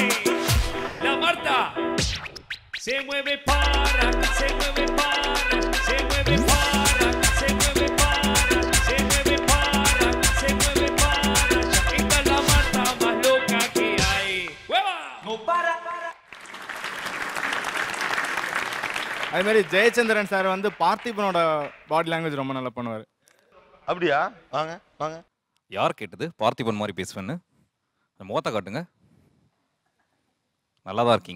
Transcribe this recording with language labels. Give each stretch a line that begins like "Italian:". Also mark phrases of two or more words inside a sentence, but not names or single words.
Spanish: La Marta se mueve para, se mueve para, se mueve para. Se mueve para, se mueve para, se mueve para. Esta es la Marta más loca que hay. ¡Hueva! No para.
Tamil: அதே மாதிரி ஜெயச்சந்திரன் சார் வந்து பார்த்திபனோட
English: body language
Tamil: ரொம்ப நல்லா பண்ணுவார். அப்படியா? வாங்க வாங்க. யார் கேட்டது பார்த்திபன் மாதிரி பேசுவேன்னு? முகத்தை காட்டுங்க. நல்லா தான் இருக்கீங்க.